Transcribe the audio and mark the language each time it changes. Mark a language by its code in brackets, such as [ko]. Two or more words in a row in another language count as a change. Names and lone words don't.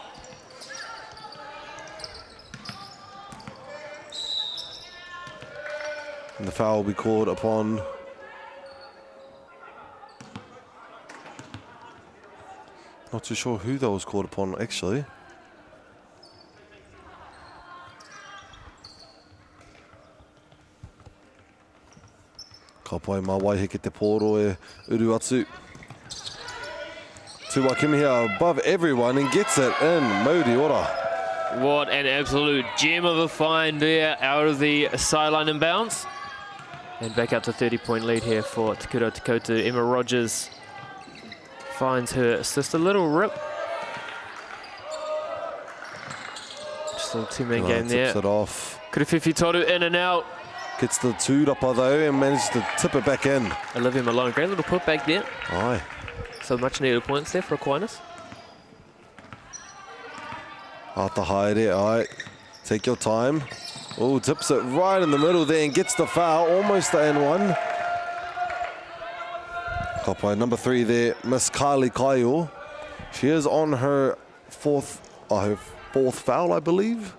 [en] And the foul will be called upon not too sure who that was called upon actually. [mi] Ka pai mā Waiheke te pōro e uru atu. [en] To Waikimihia above everyone and gets it in. [mi] Mauri ora. [en] What an absolute gem of a find there out of the sideline and bounce. And back up to 30-point lead here for Te Kura o Te Koutu. Emma Rogers finds her assist, a little rip. Just a little two-man game there. Tips it off. [mi] Kurufifi Toru [en] in and out. Gets the tūrapa though and manages to tip it back in. Olivia Malone, great little put back there. Aye. So much needed points there for Aquinas. [mi] Ata haere, aye. [en] Take your time. Oh, tips it right in the middle there and gets the foul, almost the N1. Kapai, number 3 there, Miss Kylie Kaio. She is on her fourth foul, I believe.